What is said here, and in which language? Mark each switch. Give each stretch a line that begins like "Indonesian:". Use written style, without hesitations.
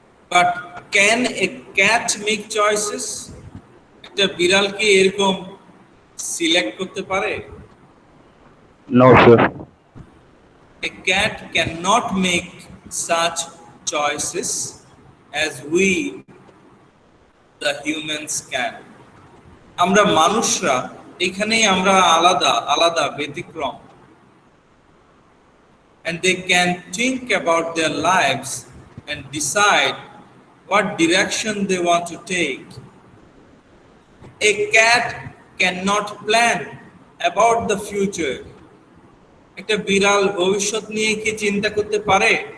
English: But can a cat make choices?
Bangla: একটা বিড়াল কি এরকম সিলেক্ট করতে পারে?
English: No, sir. A cat cannot make such choices as we, the humans, can.
Bangla: আমরা মানুষরা এখানেই আমরা আলাদা আলাদা ব্যতিক্রম,
English: and they can think about their lives and decide what direction they want to take. A cat cannot plan about the future.
Bangla: একটা বিড়াল ভবিষ্যৎ নিয়ে কি চিন্তা করতে পারে